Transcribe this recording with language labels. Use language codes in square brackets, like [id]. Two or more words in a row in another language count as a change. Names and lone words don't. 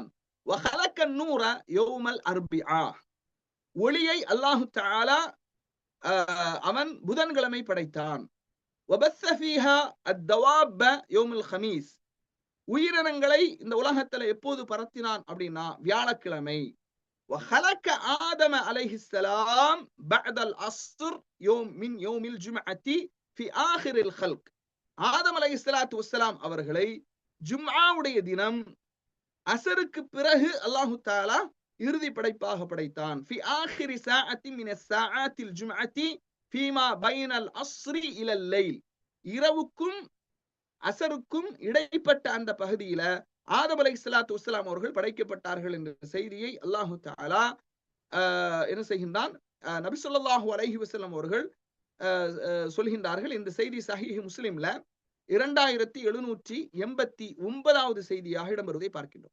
[ar] وخلق النور يوم الأربعاء, [ta] ஒளியை அல்லாஹு தஆலா அவன் புதன்கிழமை படைத்தான். [ar] وبث فيها الدواب يوم الخميس, [ta] உயிரினங்களை இந்த உலகத்துல எப்போது பரத்தினான் அப்படின்னா வியாழக்கிழமை. [ar] وخلق آدم عليه السلام بعد العصر يوم من يوم الجمعة في آخر الخلق, [ta] ஆதம் [ar] عليه الصلاة والسلام [ta] அவர்களை ஜும்ஆவுடைய தினம் அசருக்கு பிறகு அல்லாஹு தஆலா இறுதி படைப்பாக படைத்தான். [ar] في آخر ساعة من الساعات الجمعة فيما بين العصر إلى الليل, [ta] இரவுக்கும் அசருக்கும் இடைப்பட்ட அந்த பகுதியில ஆதம் [ar] عليه الصلاة والسلام [ta] அவர்கள் படைக்கப்பட்டார்கள் என்ற செய்தியை அல்லாஹு தஆலா என்ன செய்கின்றான், நபி [ar] صلى الله عليه وسلم [ta] அவர்கள் சொல்கின்றார்கள். இந்த செய்தி சஹீஹ் முஸ்லிம்ல 2789வது செய்தியாக இடம்பெறுவதை பார்க்கின்றோம்.